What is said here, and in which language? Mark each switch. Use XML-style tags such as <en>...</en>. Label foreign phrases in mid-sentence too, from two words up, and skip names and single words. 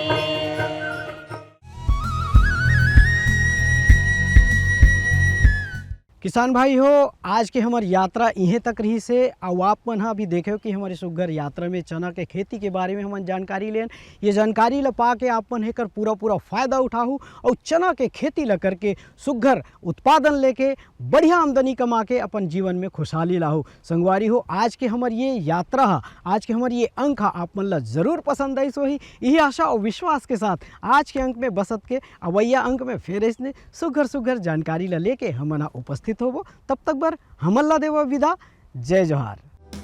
<hne>किसान भाई हो आज के हमार यात्रा इहें तक रही से अब आप मन हाँ भी देखे कि हमारे सुगर यात्रा में चना के खेती के बारे में हमन जानकारी लेन ये जानकारी ला पा के आप मन हेकर पूरा फ़ायदा उठाहू और चना के खेती ला करके सुगर उत्पादन लेके बढ़िया आमदनी कमा के अपन जीवन में खुशहाली लाहू। संगवारी हो आज के हमार ये यात्रा आज के हमार ये अंक आप मन ला जरूर पसंद आई सो ही यही आशा और विश्वास के साथ आज के अंक में बसत के अवैया अंक में फिर इसने सुगर जानकारी ला लेके हमन उपस्थित होबो। तब तक बर हमन ला देवा विदा। जय जोहार।</hne>